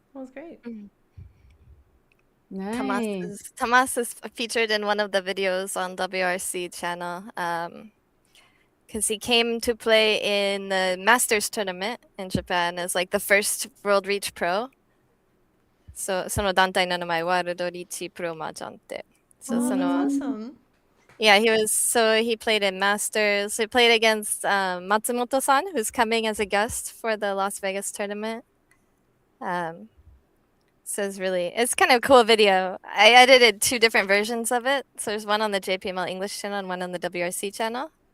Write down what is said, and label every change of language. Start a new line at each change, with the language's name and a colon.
English: It was great. Nice. Tamas is featured in one of the videos on WRC channel. Because he came to play in the Masters tournament in Japan as like the first World Reach Pro.
Japanese: So, その団体の名前ワールドリーチプロマージャンって。
English: So, Oh,
Japanese: その
English: that's awesome. Yeah, he played in Masters. He played against Matsumoto-san, who's coming as a guest for the Las Vegas tournament. So it's kind of a cool video. I edited 2 different versions of it. So there's one on the JPML English channel and one on the WRC channel.